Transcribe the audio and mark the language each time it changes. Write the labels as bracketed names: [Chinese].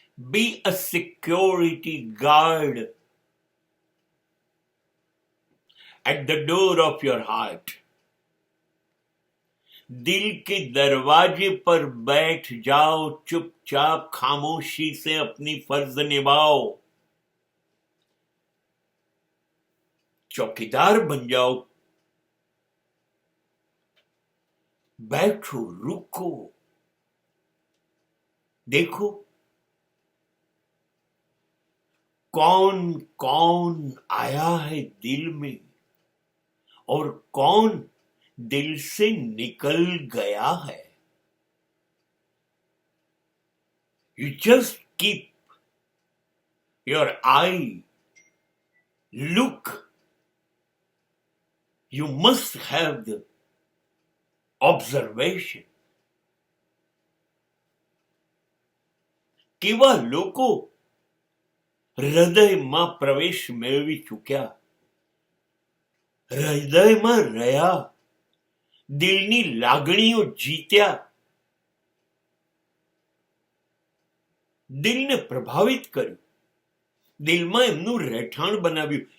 [English] Be a security guard at the door of your heart. [Hindi] दिल के दरवाजे पर बैठ जाओ, चुपचाप खामोशी से अपनी फर्ज निभाओ. चौकीदार बन जाओ. बैठो, रुको, देखो कौन कौन आया है दिल में और कौन दिल से निकल गया है. [English] You just keep your eye, look. You must have the observation. [Gujarati] કેવા લોકો હૃદયમાં પ્રવેશ મેળવી ચૂક્યા, હૃદયમાં રહ્યા, દિલની લાગણીઓ જીત્યા, દિલને પ્રભાવિત કર્યું, દિલમાં એમનું રહેઠાણ બનાવ્યું.